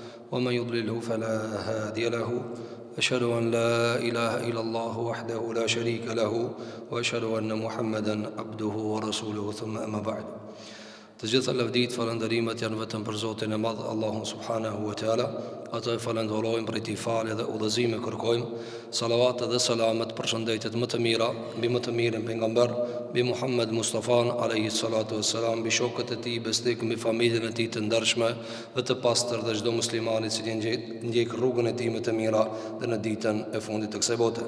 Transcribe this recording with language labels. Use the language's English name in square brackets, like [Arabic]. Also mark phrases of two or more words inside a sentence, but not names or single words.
[Arabic] ومن يضلله فلا هادي له أشهد أن لا إله إلا الله وحده لا شريك له وأشهد أن محمدا عبده ورسوله ثم أما بعد. [Albanian] Të gjitha lavdit, falënderimet janë vetëm për Zotin e Madh, Allahun [Arabic] سبحانه وتعالى. [Albanian] Atë e falenderojmë për këtë falë dhe udhëzime kërkojmë. Salavat dhe selamet për shëndetit më të mira mbi më të mirën pejgamber, mbi Muhammed Mustafan [Arabic] عليه الصلاة والسلام, [Albanian] mbi shokët e tij besnik, mbi familjen e tij të ndershme dhe të pastër dhe çdo musliman i cili ndjek rrugën e tij më të mira dhe në ditën e fundit të kësaj bote.